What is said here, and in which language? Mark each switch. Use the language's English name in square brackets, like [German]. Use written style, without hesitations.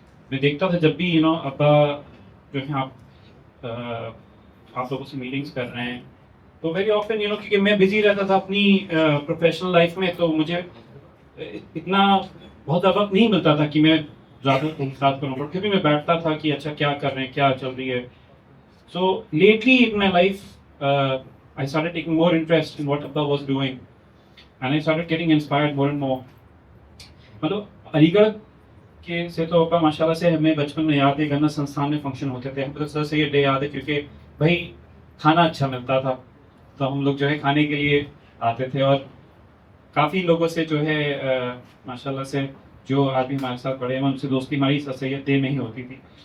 [Urdu] میں دیکھتا تھا جب بھی ابا جو ہے آپ لوگوں سے میٹنگس کر رہے ہیں, تو [English] very often [Urdu] کیونکہ میں بزی رہتا تھا اپنی پروفیشنل لائف میں, تو مجھے اتنا بہت زیادہ وقت نہیں ملتا تھا کہ میں زیادہ تحقیقات کروں, بٹ پھر بھی میں بیٹھتا تھا کہ اچھا کیا کر رہے ہیں, کیا چل رہی ہے. [English] So lately in my life I started taking more interest in what Abba was doing, and I started getting inspired more and more. [Urdu] مطلب علی گڑھ کے سے تو ابا ماشاء اللہ سے ہمیں بچپن میں یاد ہے, گنا سنستھان میں فنکشن ہوتے تھے, ہم کو سر سے یہ ڈے یاد ہے کیونکہ بھائی کھانا اچھا ملتا تھا, تو ہم لوگ جو ہے کھانے کے لیے آتے تھے. اور کافی لوگوں سے جو ہے ماشاء اللہ سے جو آدمی ہمارے ساتھ پڑھے ہیں ان سے دوستی ہماری سر سید ڈے میں ہی ہوتی تھی.